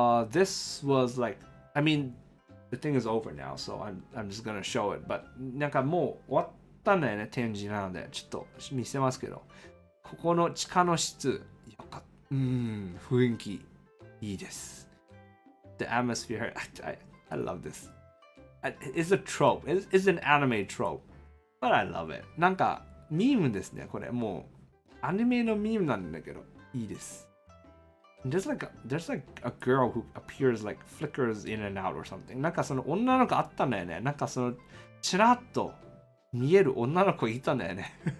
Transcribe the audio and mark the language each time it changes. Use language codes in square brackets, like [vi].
[en] This was like, I mean, the thing is over now, so I'm just gonna show it. [ja] But なんかもう終わったんだよね、展示なので、ちょっと見せますけど、ここの地下の室、雰囲気いいです。 [en] The atmosphere, I love this. It's a trope. It's an anime trope. But I love it. [ja] なんか、ミームですね、これ。もう、アニメのミームなんだけど、いいです。 [en] There's like a girl who appears like flickers in and out or something. [ja] なんかその女の子あったんだよね。なんかその、ちらっと見える女の子いたんだよね。